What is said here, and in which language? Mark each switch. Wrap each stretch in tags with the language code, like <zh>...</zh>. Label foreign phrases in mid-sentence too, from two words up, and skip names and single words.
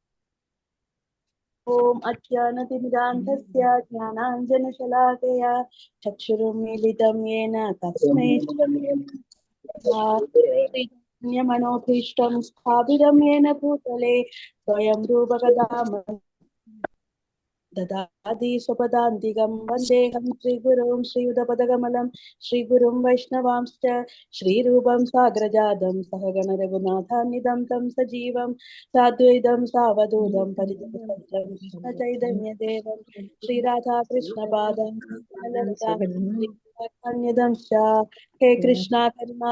<sa>ഓം അജ്ഞാനതിമിരാന്ധസ്യ ജ്ഞാനാഞ്ജനശലാകയ ചക്ഷുരുന്മീലിതം യേന തസ്മൈ ശ്രീചൈതന്യമനോഭീഷ്ടം സ്ഥാപിതം യേന ഭൂതലേ സ്വയം രൂപകഥാ ददाति स्वपदान्तिकं वन्देऽहं श्रीगुरुं श्रीयुतपदकमलं श्रीगुरुं वैष्णवांश्च श्रीरूपं साग्रजातं सहगणरघुनाथान्वितं तं सजीवं साद्वैतं सावधूतं परिजनं कृष्णचैतन्यदेवं श्रीराधाकृष्णपादं ललितान्यदंश्च हे कृष्णा करुणा</sa>